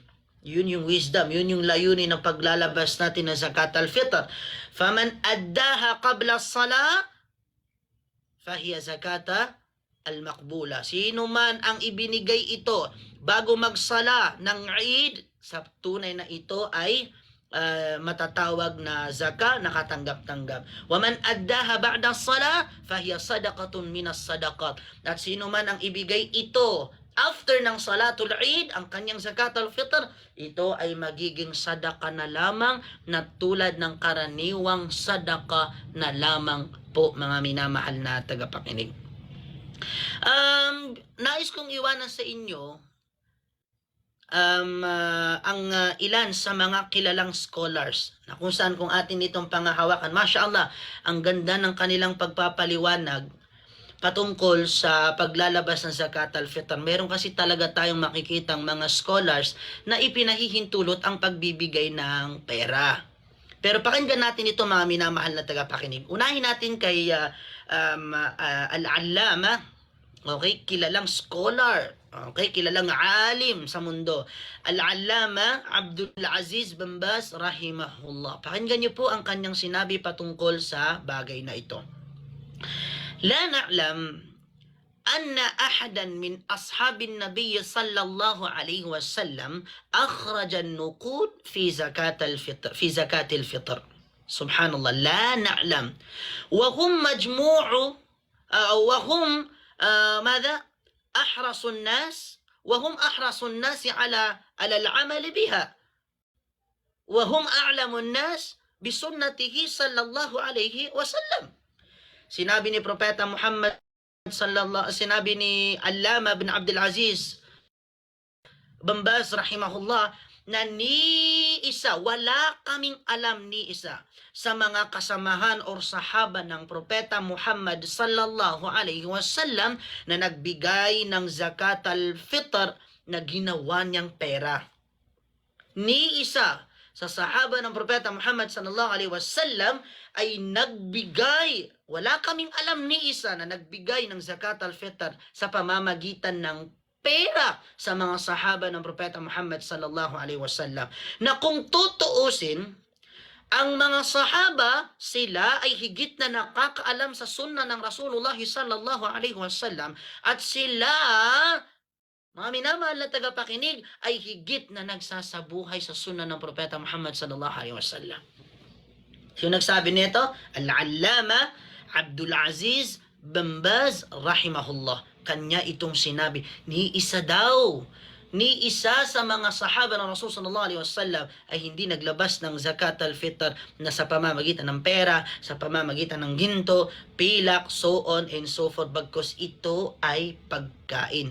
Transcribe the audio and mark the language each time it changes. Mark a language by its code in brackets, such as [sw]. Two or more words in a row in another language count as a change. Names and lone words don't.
[tl] Yun yung wisdom, yun yung layunin ng paglalabas natin ng [ar] زكاة الفطر. فمن أداها قبل الصلاة فهي زكاة المقبولة. [tl] Sino man ang ibinigay ito bago magsala ng Eid, sa tunay na ito ay matatawag na zaka, nakatanggap-tanggap. [ar] ومن أداها بعد الصلاة فهي صدقة من الصدقات. [tl] At sino man ang ibigay ito after ng [ar] صلاة العيد, [tl] ang kanyang [ar] زكاة الفطر, [tl] ito ay magiging sadaka na lamang na tulad ng karaniwang sadaka na lamang po, mga minamahal na tagapakinig. Nais kong iwanan sa inyo ang ilan sa mga kilalang scholars na kung saan kung atin itong pangahawakan, mashallah, ang ganda ng kanilang pagpapaliwanag patungkol sa paglalabas ng [ar] زكاة الفطر. [tl] Meron kasi talaga tayong makikitang mga scholars na ipinahihintulot ang pagbibigay ng pera. Pero pakinggan natin ito, mga minamahal na tagapakinig. Unahin natin kay al-allama, okay, kilalang scholar, okay, kilalang alim sa mundo, al-allama Abdul Aziz bin Baz rahimahullah. Pakinggan niyo po ang kanyang sinabi patungkol sa bagay na ito. [ar] لا نعلم أن أحدا من أصحاب النبي صلى الله عليه وسلم أخرج النقود في زكاة الفطر. سبحان الله، لا نعلم. وهم مجموع وهم ماذا أحرص الناس على العمل بها، وهم أعلم الناس بسنته صلى الله عليه وسلم. [tl] Sinabi ni Propeta Muhammad sinabi ni Allama bin Abdul Aziz bin Baz rahimahullah na wala kaming alam ni isa sa mga kasamahan o sahaba ng Propeta Muhammad [ar] صلى الله عليه وسلم [tl] na nagbigay ng [ar] زكاة الفطر [tl] na ginawa niyang pera. Ni isa sa sahaba ng Propeta Muhammad [ar] صلى الله عليه وسلم [tl] ay nagbigay, wala kaming alam ni isa na nagbigay ng [ar] زكاة الفطر [tl] sa pamamagitan ng pera sa mga sahaba ng Propeta Muhammad [ar] صلى الله عليه وسلم. [tl] Na kung tutuusin, ang mga sahaba, sila ay higit na nakakaalam sa sunna ng [ar] رسول الله صلى الله عليه وسلم, [tl] at sila, mga minamahal na tagapakinig, ay higit na nagsasabuhay sa sunna ng Propeta Muhammad [ar] صلى الله عليه وسلم. [tl] Sino nagsabi nito? Al-Allama Abdul Aziz bin Baz rahimahullah. Kanya itong sinabi, ni isa sa mga sahaba ng [ar] رسول صلى الله عليه وسلم [tl] ay hindi naglabas ng [ar] زكاة الفطر [tl] na sa pamamagitan ng pera, sa pamamagitan ng ginto, pilak, [en] so on and so forth, [tl] bagkus ito ay pagkain.